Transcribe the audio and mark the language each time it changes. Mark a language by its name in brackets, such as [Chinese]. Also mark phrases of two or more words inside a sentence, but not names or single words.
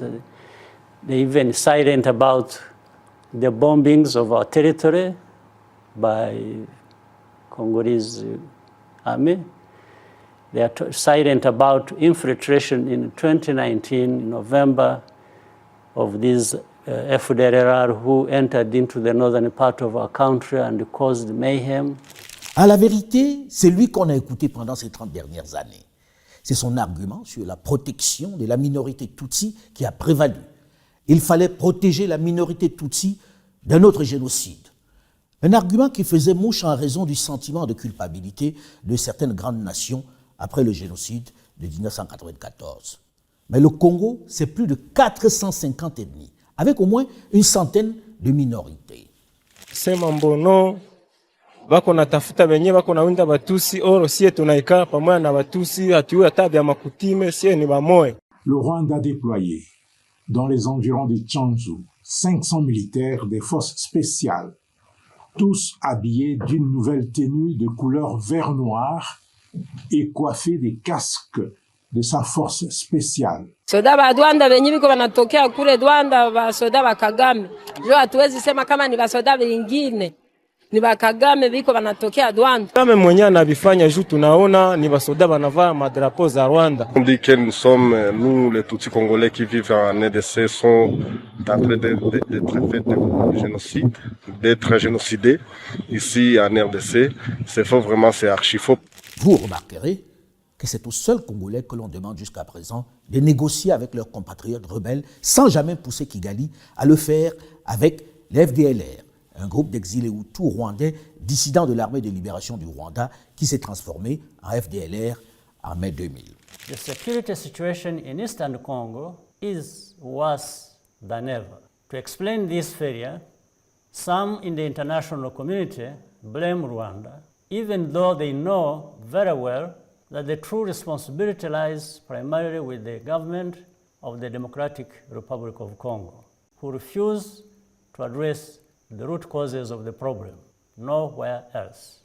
[English] They're even silent about the bombings of our territory by Congolese army. They are silent about infiltration in 2019, in November, of these FDLR who entered into the northern part of our country and caused mayhem. [French] À la vérité, c'est lui qu'on a écouté pendant ces 30 dernières années. C'est son argument sur la protection de la minorité Tutsi qui a prévalu. Il fallait protéger la minorité Tutsi d'un autre génocide. Un argument qui faisait mouche en raison du sentiment de culpabilité de certaines grandes nations après le génocide de 1994. Mais le Congo, c'est plus de 450 ethnies, avec au moins une centaine de minorités. [Swahili] Sema mbono bako natafuta benye bako nawinda batusi oro sie tunaikaa pamoja na batusi hatuwe hata vya makutime sie ni bamoe. [French] Le Rwanda a déployé dans les environs de Tchanzu 500 militaires des forces spéciales, tous habillés d'une nouvelle tenue de couleur vert-noir et coiffés des casques de sa force spéciale. [Swahili] Soda ba Rwanda benye biko banatokea kule Rwanda ba soda ba Kagame. Jo hatuwezi sema kama ni ba soda wengine. Ni ba Kagame biko banatokea Rwanda. Kama mwenye anavifanya juu tunaona ni ba soda banavaa madrapeau za Rwanda. [French] On dit que nous sommes, nous les Tutsis congolais qui vivent en RDC sont en train d'être faits de génocide, d'être génocidés ici en RDC. C'est faux, vraiment, c'est archi faux. Vous remarquerez que c'est aux seuls Congolais que l'on demande jusqu'à présent de négocier avec leurs compatriotes rebelles sans jamais pousser Kigali à le faire avec les FDLR, un groupe d'exilés Hutus rwandais dissidents de l'armée de libération du Rwanda qui s'est transformé en FDLR en mai 2000. [English] The security situation in Eastern Congo is worse than ever. To explain this failure, some in the international community blame Rwanda, even though they know very well that the true responsibility lies primarily with the government of the Democratic Republic of Congo, who refuse to address the root causes of the problem, nowhere else.